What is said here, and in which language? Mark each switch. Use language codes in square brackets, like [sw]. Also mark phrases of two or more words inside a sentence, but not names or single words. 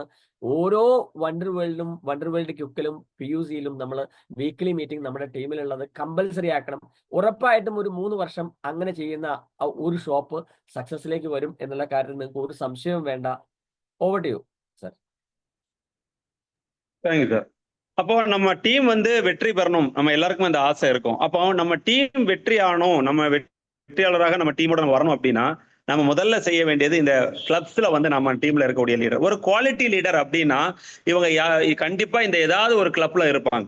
[ml] ഓരോ വണ്ടർ വേൾഡ് ക്യുക്കിലും PUCയിലും നമ്മൾ [en] weekly meeting [ml] നമ്മുടെ ടീമിലുള്ളത് കമ്പൽസറി ആക്കണം. ഉറപ്പായിട്ടും ഒരു 3 വർഷം അങ്ങനെ ചെയ്യുന്ന ഒരു ഷോപ്പ് സക്സസിലേക്ക് വരും എന്നുള്ള കാര്യത്തിൽ നിങ്ങൾക്ക് ഒരു സംശയവും വേണ്ട. [en] over to you sir. thank you sir. [ta] அப்போ நம்ம டீம் வந்து வெற்றி பெறணும், நம்ம எல்லாருக்கும் அந்த ஆசை இருக்கும். அப்போ நம்ம டீம் வெற்றி ஆகணும், நம்ம வெற்றியாளராக நம்ம டீமோட வரணும் அப்படின்னா நம்ம முதல்ல செய்ய வேண்டியது இந்த கிளப்ஸ்ல வந்து நம்ம டீம்ல இருக்கக்கூடிய லீடர், ஒரு [en] quality leader [ta] அப்படின்னா இவங்க கண்டிப்பா இந்த ஏதாவது ஒரு கிளப்ல இருப்பாங்க.